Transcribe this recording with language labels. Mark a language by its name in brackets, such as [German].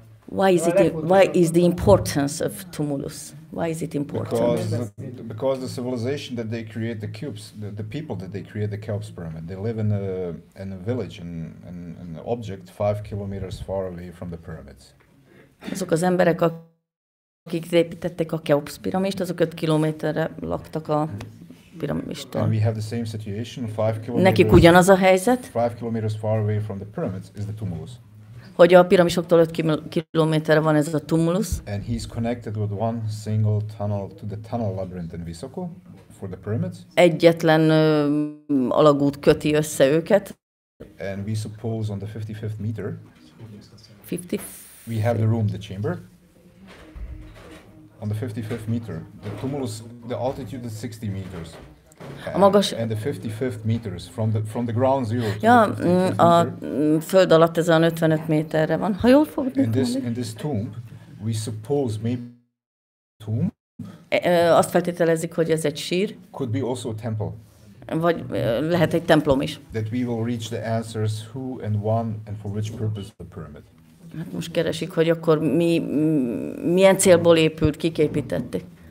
[English] Why is the importance of tumulus? Why is it important? Because the civilization that they create the cubes, the people that they create the Cheops pyramid, they live in a village, in an object 5 kilometers far away from the pyramids. [Hungarian] Azok az emberek, akik építették a Cheops piramist, azok 5 kilométerre laktak a piramistól. [English] And we have the same situation, 5 kilometers. [Hungarian] Nekik ugyanaz a helyzet. [English] 5 kilometers far away from the pyramids is the tumulus. [Hungarian] Hogy a piramisoktól 5 kilométerre van ez a tumulus. [English] And he's connected with one single tunnel to the tunnel labyrinth in Visoko for the pyramids. [Hungarian] Egyetlen alagút köti össze őket. [English] And we suppose on the 55th meter, 50? We have the room, the chamber. On the 55th meter, the tumulus, the altitude is 60 meters. And the 55th meters from the ground zero to ja, the 55th a meter. [Hungarian] föld alatt ez a 55 méterre van. Ha jól fogod [English] in this tomb, we suppose maybe tomb. [Hungarian] Azt feltételezik, hogy ez egy sír. [English] Could be also a temple. [Hungarian] Vagy lehet egy templom is. [English] That we will reach the answers who and when and for which purpose the pyramid. [Hungarian] Hát most keresik, hogy akkor milyen célból épült, kik építették.